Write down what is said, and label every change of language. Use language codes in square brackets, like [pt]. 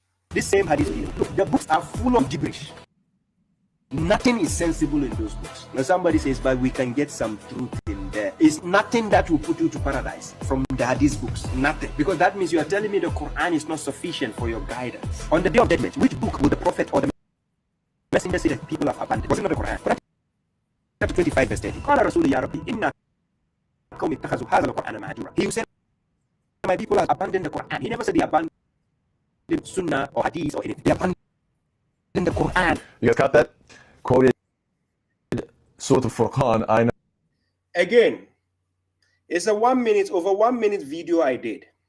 [en] This same hadith video. Look, the books are full of gibberish. Nothing is sensible in those books. Now somebody says, but we can get some truth in there. It's nothing that will put you to paradise from the hadith books. Nothing. Because that means you are telling me the Quran is not sufficient for your guidance. On the day of judgment, which book will the prophet or the messenger say that people have abandoned? Was it not the Quran? Quran chapter 25 verse 30. [ar] قال رسول يا ربي إن قوم اتخذوا هذا القرآن مهجورا. [en] He said, my people have abandoned the Quran. He never said they abandoned Sunnah or Hadith or anything. They abandoned the Quran. You guys got that? Quoted Surah Al-Furqan. I know. Again, it's a over 1 minute video I did.